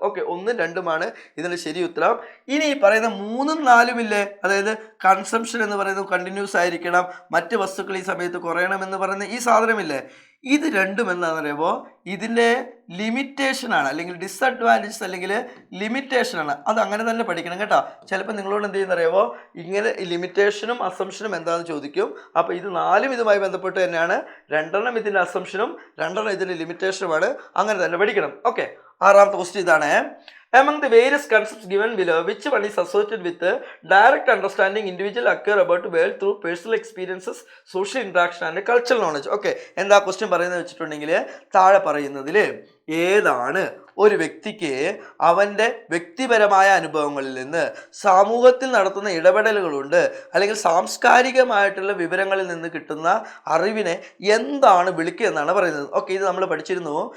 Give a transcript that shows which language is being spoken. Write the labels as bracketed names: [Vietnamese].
[Malayalam] Okay, 1, 2 ഇതിൻ്റെ ശരി ഉത്തരം. ഇനി ഈ പറയുന്ന 3, 4 അതായത് കൺസംഷൻ എന്ന് പറയുന്നത് കണ്ടിന്യൂസ് ആയിരിക്കണം, മറ്റ് വസ്തുക്കൾ ഈ സമയത്ത് കുറയണം എന്ന് പറയുന്ന ഈ സാധനമില്ലേ, ഇത് രണ്ടും എന്താണെന്ന് പറയുമ്പോൾ ഇതിൻ്റെ ലിമിറ്റേഷനാണ്, അല്ലെങ്കിൽ ഡിസഡ്വാൻറ്റേജസ്, അല്ലെങ്കിൽ ലിമിറ്റേഷനാണ്. അത് അങ്ങനെ തന്നെ പഠിക്കണം കേട്ടോ. ചിലപ്പോൾ നിങ്ങളോട് എന്ത് ചെയ്യുന്ന അറിയാമോ, ഇങ്ങനെ ലിമിറ്റേഷനും അസംഷനും എന്താണെന്ന് ചോദിക്കും. അപ്പോൾ ഇത് 4 ഇതുമായി ബന്ധപ്പെട്ട് തന്നെയാണ്. 2 ഇതിൻ്റെ അസംഷനും 2 ഇതിൻ്റെ ലിമിറ്റേഷനുമാണ്. അങ്ങനെ തന്നെ പഠിക്കണം. ഓക്കെ, 6ാമത്തെ ക്വസ്റ്റ്യൻ ഇതാണ്. [English] Among the various concepts given below, which one is associated with direct understanding individual occur about the world through personal experiences, social interaction and cultural knowledge? [Malayalam] Okay, എന്താ ക്വസ്റ്റ്യൻ പറയുന്നത് വെച്ചിട്ടുണ്ടെങ്കിൽ, താഴെ പറയുന്നതിൽ ഏതാണ് ഒരു വ്യക്തിക്ക് അവൻ്റെ വ്യക്തിപരമായ അനുഭവങ്ങളിൽ നിന്ന്, സമൂഹത്തിൽ നടത്തുന്ന ഇടപെടലുകളുണ്ട്, അല്ലെങ്കിൽ സാംസ്കാരികമായിട്ടുള്ള വിവരങ്ങളിൽ നിന്ന് കിട്ടുന്ന അറിവിനെ എന്താണ് വിളിക്കുക എന്നാണ് പറയുന്നത്. ഓക്കെ, ഇത് നമ്മൾ പഠിച്ചിരുന്നു.